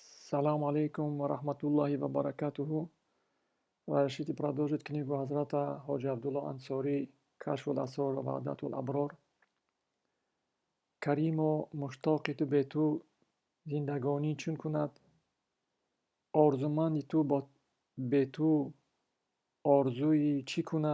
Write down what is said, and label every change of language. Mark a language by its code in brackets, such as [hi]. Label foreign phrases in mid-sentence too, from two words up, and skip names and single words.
[ar] سلام عليكم ورحمة الله وبركاته. [ru] Решите продолжить книгу Хазрата Ходжи Абдулла Ансори «Кашфул асрор ва ваҳдатул аброр». [tg] Кариму муштоқи ту бе ту зиндагонӣ чун кунад? Орзуманди ту бе ту орзуи чӣ кунад?